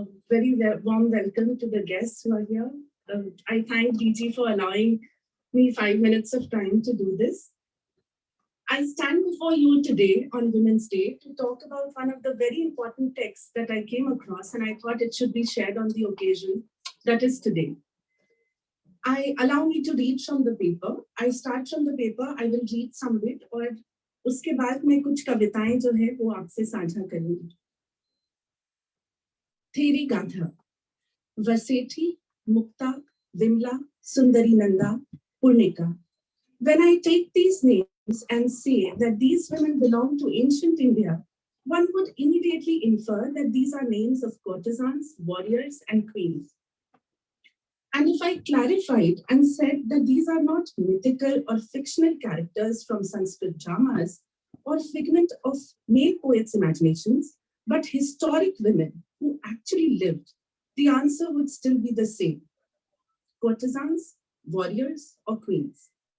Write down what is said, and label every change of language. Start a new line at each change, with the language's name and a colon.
English: Very warm welcome to the guests who are here. I thank DG for allowing me 5 minutes of time to do this. I stand before you today on Women's Day to talk about one of the very important texts that I came across, and I thought it should be shared on the occasion that is today. Allow me to read from the paper. I start from the paper, I will read some of it,
Hindi: और उसके बाद मैं कुछ कविताएं जो है वो आपसे साझा करूंगी. थेरी गाथा, वसेठी, मुक्ता, विमला, सुंदरी Nanda, Purnika.
English: When I take these names and say that these women belong to ancient India, one would immediately infer that these are names of courtesans, warriors, and queens. And if I clarified and said that these are not mythical or fictional characters from Sanskrit dramas or figment of male poets' imaginations, but historic women who actually lived, the answer would still be the same: courtesans, warriors, or queens.